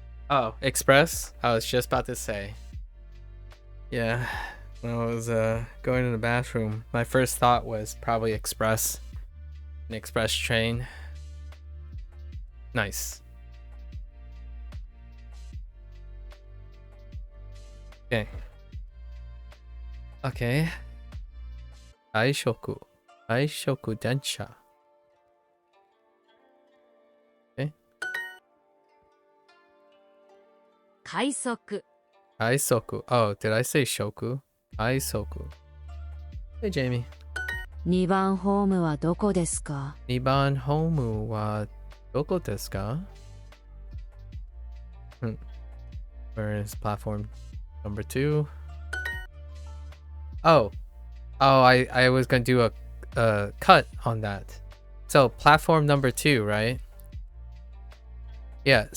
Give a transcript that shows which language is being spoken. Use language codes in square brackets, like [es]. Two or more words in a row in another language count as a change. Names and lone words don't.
[en] Oh, express? I was just about to say. Yeah, when I was going to the bathroom, my first thought was probably express. An express train. Nice. Okay. Okay. 外食。 [ja] 外食電車。Okay. 快速 [en] 快速。Oh, did I say 食? 快速。Hey, Jamie. [ja] 2 番ホームはどこですか 2番ホームはどこですか? [en] Where is platform number 2? Oh, I was gonna do a cut on that. So platform number 2, right? Yeah.